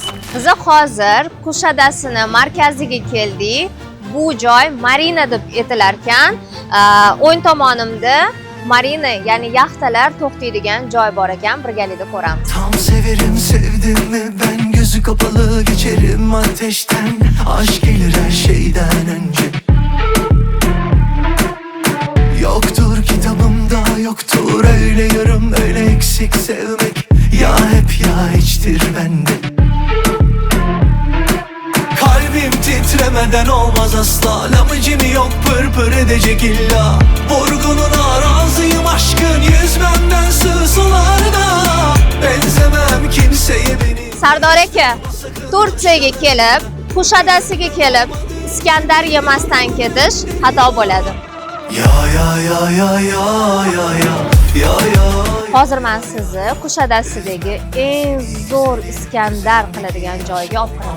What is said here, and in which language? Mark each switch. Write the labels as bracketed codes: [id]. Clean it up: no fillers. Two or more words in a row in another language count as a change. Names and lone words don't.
[uz] Biz hozir Qush adasini markaziga keldik. Bu joy marina deb aytilarkan, o'ng tomonimda marina, ya'ni yaxtalar to'xtaydigan joy bor ekan, birgalikda ko'ramiz. [tr] Tam severim, sevdim mi ben, gözü kapalı geçerim ateşten. Aşk gelir her şeyden önce. Yoktur kitabımda, yoktur öyle yarım, öyle eksik sevmek. Ya hep ya hiçtir bende. Kalbim titremeden olmaz asla. Lamıcım yok pır edecek illa. Vurgununa razıyım aşkın, yüzmemden sığ sularda. Benzemem kimseye beni. [uz] Sardor aka, Turkiyaga kelib, Qush adasiga kelib, Iskandar yemasdan ketish xato bo'ladi. Ya. Hozir men sizni Qush adasidagi eng zo'r Iskandar qiladigan joyga olib boraman.